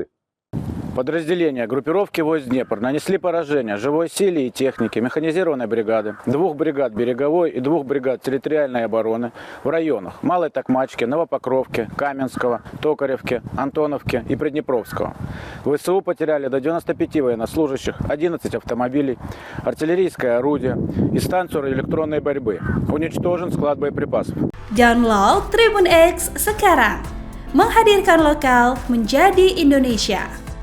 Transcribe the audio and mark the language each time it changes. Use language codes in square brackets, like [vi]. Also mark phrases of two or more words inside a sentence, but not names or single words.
[ru] Подразделения группировки войск «Днепр» нанесли поражение живой силе и технике механизированной бригады, 2 бригад береговой и 2 бригад территориальной обороны в районах Малой Токмачки, Новопокровки, Каменского, Токаревки, Антоновки и Приднепровского. ВСУ потеряли до 95 военнослужащих, 11 автомобилей, артиллерийское орудие и станцию радиоэлектронной борьбы. Уничтожен склад боеприпасов. [id] Download Tribun X sekarang, menghadirkan lokal menjadi Indonesia.